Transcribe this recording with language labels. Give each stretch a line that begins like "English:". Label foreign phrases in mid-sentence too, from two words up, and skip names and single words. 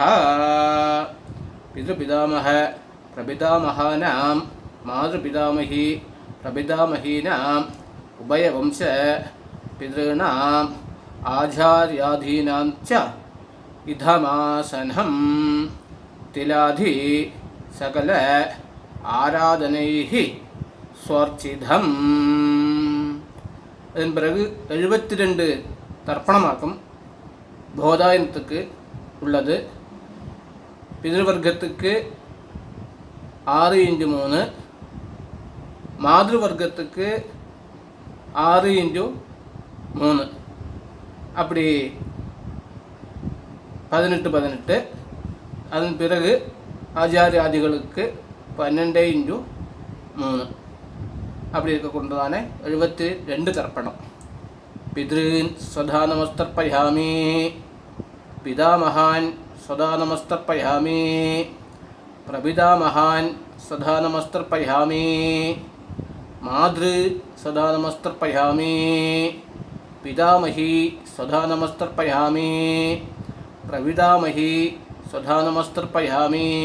Sanskrit: पितृपितामह प्रपितामहानां मातृपितामही प्रपितामहीनाम् उभयवंश पितॄणाम् आचार्यादीनां च इदमासनं तिलाधि सकल आराधनैः स्वर्चितम्.
Tamil: அதன் பிறகு 72 தர்ப்பணமாக்கம் போதாயனத்துக்கு உள்ளது. பிதൃவர்க்கத்துக்கு 6x3, மாதൃவர்க்கத்துக்கு 6x3, அப்படி 18. அதன் பிறகு ஆச்சாரியாதிகளுக்கு 12x3, அப்படி இருக்கொண்டுதானே 72 தர்ப்பணம்.
Sanskrit: पितॄन् स्वधा नमस्तर्पयामि, पितामहान् स्वधा नमस्तर्पयामि, प्रपितामहान् स्वधा नमस्तर्पयामि, मातॄः स्वधा नमस्तर्पयामि, पितामहीः स्वधा नमस्तर्पयामि, प्रपितामहीः स्वधा नमस्तर्पयामि,